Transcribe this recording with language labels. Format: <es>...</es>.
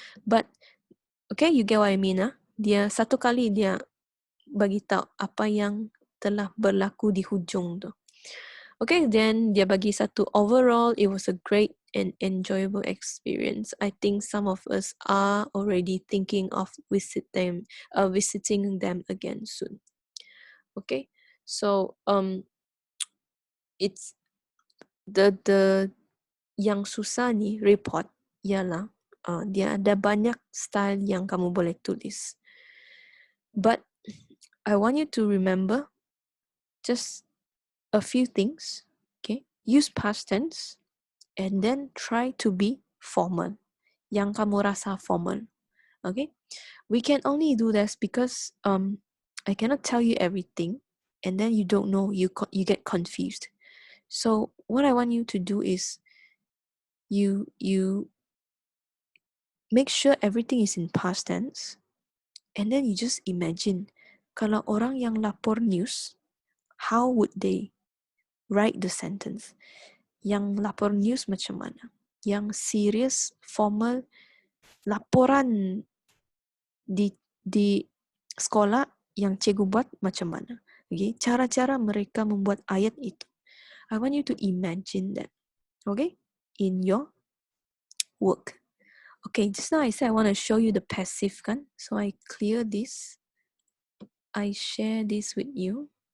<en>But okay, you get what I mean,</en> <ms>ah? Dia satu kali dia bagi tahu apa yang telah berlaku di hujung tu.</ms> <en>Okay, then</en> <ms>dia bagi satu,</ms> <en>overall it was a great and enjoyable experience. I think some of us are already thinking of visiting them again soon. Okay, so it's the</en> <ms>yang susah ni report ialah dia ada banyak style yang kamu boleh tulis.</ms> <en>But I want you to remember just a few things. Okay, use past tense and then try to be formal.</en> <ms>Yang kamu rasa formal.</ms> <en>Okay, we can only do this because I cannot tell you everything, and then you don't know, you get confused. So what I want you to do is you make sure everything is in past tense, and then you just imagine</en> <ms>kalau orang yang lapor news,</ms> <en>how would they write the sentence?</en> <ms>Yang lapor news macam mana? Yang serious, formal, laporan di sekolah yang cikgu buat macam mana? Okay, cara-cara mereka membuat ayat itu.</ms> <en>I want you to imagine that, okay, in your work. Okay, just now I said I want to show you the passive kan, so I clear this. I share this with you.</en>